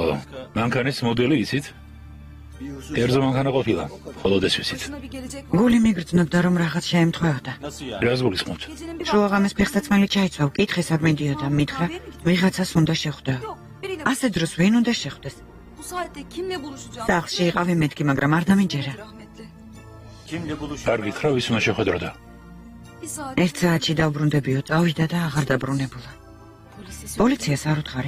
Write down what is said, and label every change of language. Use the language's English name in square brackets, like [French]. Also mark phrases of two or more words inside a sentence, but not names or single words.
[Georgian] მანქანის მოდელი იცით? კერძო მანქანა ყოფილა, მხოლოდ ეს ვიცით. გული მიგრძნობდა რომ რაღაც შეემთხვეოდა. რას გულისხმობთ? შუაღამეს ფეხსაცმელი ჩაიცვა, უკითხე სად მიდიოდა, მითხრა, ვიღაცას უნდა შეხვდა. ასე დროს ვინ უნდა შეხვდეს? [Turkish] Bu saatte kimle buluşacağım? [Georgian] სახლში იყავი მეთქი, მაგრამ არ დამიჯერა. [Turkish] Rahmetli. [Georgian] არ გითხრა ვის უნდა შეხვედროდა. [Turkish] Bir saat [Georgian] ერთ საათში დაუბრუნდებიო, წავიდა და აღარ დაბრუნებულა. პოლიციას არ უთხარით?